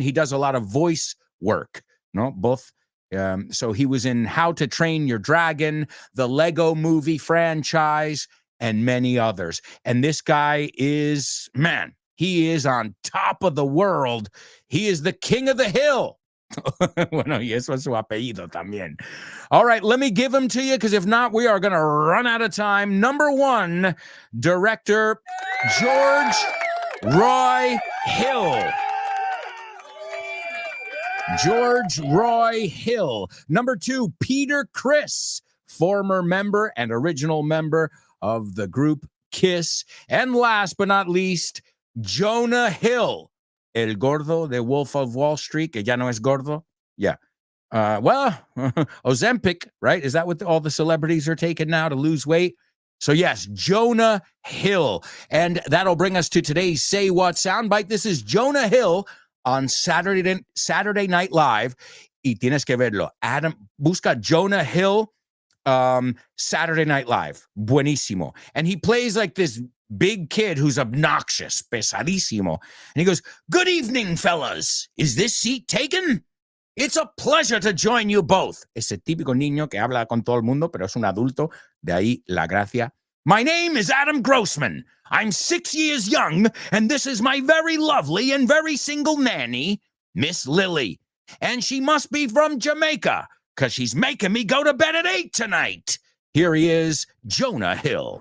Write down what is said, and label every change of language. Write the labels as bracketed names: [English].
[English] He does a lot of voice work, no? Both. So he was in How to Train Your Dragon, the Lego Movie franchise, and many others. And this guy is, man, he is on top of the world. He is the king of the hill. [Spanish] Bueno, y eso es su apellido también. [English] All right, let me give him to you, because if not, we are going to run out of time. Number one, director George Roy Hill. George Roy Hill. Number two, Peter Criss, former member and original member of the group Kiss. And last but not least, Jonah Hill, [Spanish] el gordo de Wolf of Wall Street, que ya no es gordo. [English] Yeah. Well, Ozempic, right? Is that what all the celebrities are taking now to lose weight? So yes, Jonah Hill. And that'll bring us to today's Say What soundbite. This is Jonah Hill on Saturday Night Live. [Spanish] Y tienes que verlo. Adam, busca Jonah Hill, Saturday Night Live. Buenísimo. [English] And he plays like this big kid who's obnoxious, [Spanish] pesadísimo. [English] And he goes, "Good evening, fellas. Is this seat taken? It's a pleasure to join you both." [Spanish] Ese típico niño que habla con todo el mundo, pero es un adulto. De ahí la gracia. [English] "My name is Adam Grossman. I'm 6 years young, and this is my very lovely and very single nanny, Miss Lily. And she must be from Jamaica, because she's making me go to bed at 8 tonight." Here he is, Jonah Hill.